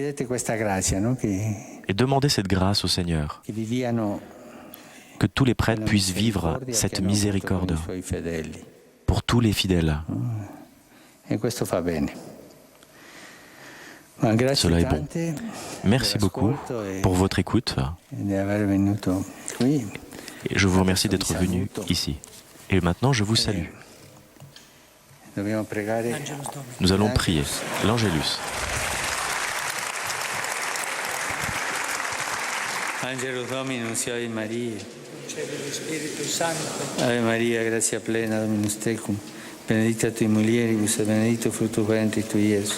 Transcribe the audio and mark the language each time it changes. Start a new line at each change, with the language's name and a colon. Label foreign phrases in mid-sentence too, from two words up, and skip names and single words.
French: Et demandez cette grâce au Seigneur, que tous les prêtres puissent vivre cette miséricorde pour tous les fidèles. Cela est bon. Merci beaucoup pour votre écoute. Et je vous remercie d'être venu ici. Et maintenant, je vous salue. Nous allons prier l'Angélus.
Latin: Angelus Dominus, Ave Maria. Ave Maria, grazia plena, Dominus tecum. Benedicta tui mulieribus et benedictus fructus ventris tui, Iesus.